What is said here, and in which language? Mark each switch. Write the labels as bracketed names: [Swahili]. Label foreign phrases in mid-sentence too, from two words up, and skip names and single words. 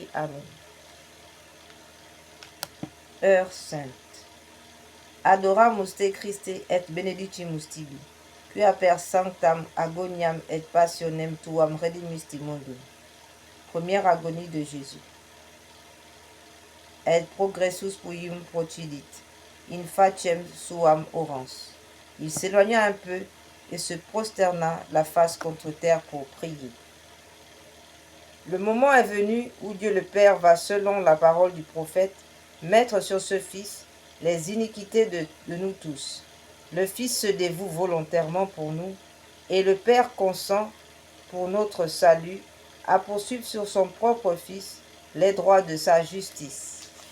[French] Amen. Heure sainte. [Latin] Adoramus te Christe et benedicimus tibi, quia per sanctam agoniam et passionem tuam redimisti mundum. [French] Première agonie de Jésus. [Latin] Et progressus puium procidit, in faciem suam orans. [French] Il s'éloigna un peu et se prosterna la face contre terre pour prier. Le moment est venu où Dieu le Père va, selon la parole du prophète, mettre sur ce Fils les iniquités de nous tous. Le Fils se dévoue volontairement pour nous, et le Père consent, pour notre salut, à poursuivre sur son propre Fils les droits de sa justice.